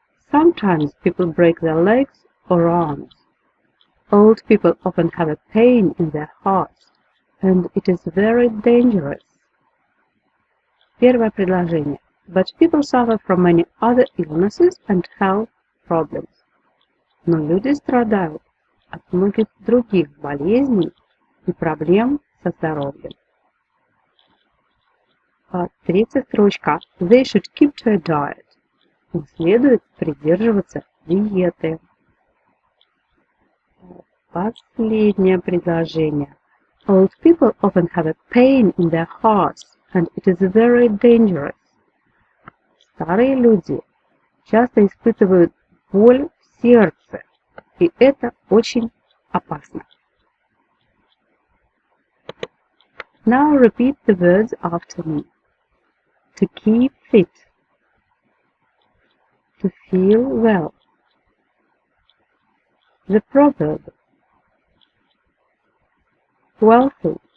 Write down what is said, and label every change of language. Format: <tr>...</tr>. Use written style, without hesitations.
<en>Sometimes people break their legs or arms. Old people often have a pain in their hearts, and it is very dangerous.</en> <ru>Первое предложение.</ru> <en>But people suffer from many other illnesses and health problems.</en> <ru>Но люди страдают от многих других болезней и проблем со здоровьем. Третья строчка.</ru> <en>They should keep to a diet.</en> <ru>Им следует придерживаться диеты. Последнее предложение.</ru> <en>Old people often have a pain in their hearts, and it is very dangerous.</en> <ru>Старые люди часто испытывают боль в сердце, и это очень опасно.</ru> <en>Now repeat the words after me. To keep fit. To feel well. The proverb. Wealthy.</en>